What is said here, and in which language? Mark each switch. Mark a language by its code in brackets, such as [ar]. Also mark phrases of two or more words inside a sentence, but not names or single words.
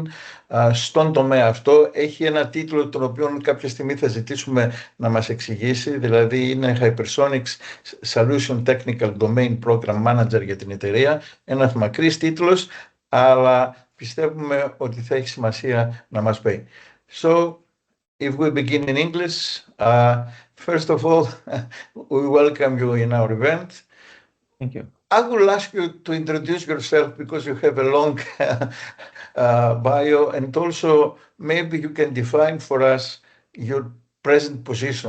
[el] Στον τομέα αυτό έχει ένα τίτλο τον οποίο κάποια στιγμή θα ζητήσουμε να μας εξηγήσει, δηλαδή είναι [en] Hypersonics Solution Technical Domain Program Manager [el] για την εταιρεία. Ένας μακρύς τίτλος, αλλά πιστεύουμε ότι θα έχει σημασία να μας πει. [en] So, if we begin in English, first of all, we welcome you in our event. Thank you. I will ask you to introduce yourself because you have a long bio, and also maybe you can define for us your present position.